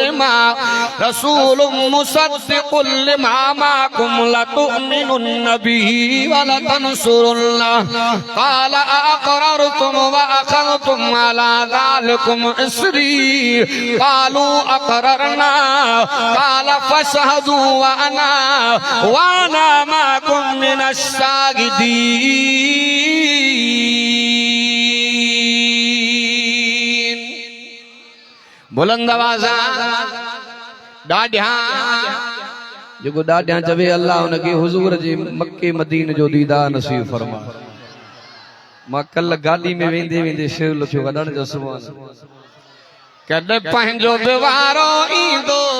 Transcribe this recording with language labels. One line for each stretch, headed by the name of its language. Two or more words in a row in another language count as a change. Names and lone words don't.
Arabic: لما معكم لتؤمنن به ولتنصرنه قال أأقررتم وأخذتم على ذلكم إصري قالوا أقررنا قال فاشهدوا وأنا معكم من الشاهدين.
Sindhi: बुलंद आवाज़ा ॾाढिया जेको ॾाढिया चवे अल्लाह उनखे हुज़ूर जे मक्के मदीन जो दीदार नसीब फरमा। मां कल गाॾी में वेंदे वेंदे शेर लिखियो वॾण जो सुभान कॾहिं पंहिंजो विवारो ईंदो